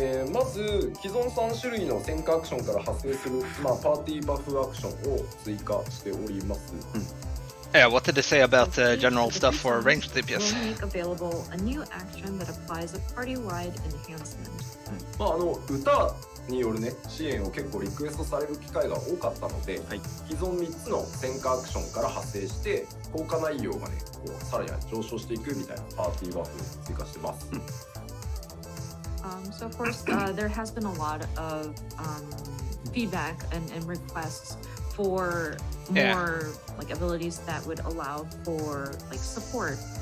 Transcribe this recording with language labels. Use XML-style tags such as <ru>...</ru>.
<ja>まず既存3種類の戦火アクションから派生する、パーティーバフアクションを追加しております。</ja> <en>Yeah, what did they say about general stuff for ranged DPS? Will make available a new action that applies a party-wide enhancement.</en> <ja>歌によるね支援を結構リクエストされる機会が多かったので、既存3つの戦火アクションから派生して効果内容がねこうさらに上昇していくみたいなパーティーバフを追加してます。</ja> <en>So of course, there has been a lot of feedback and requests for more like abilities that would allow for like support.</en>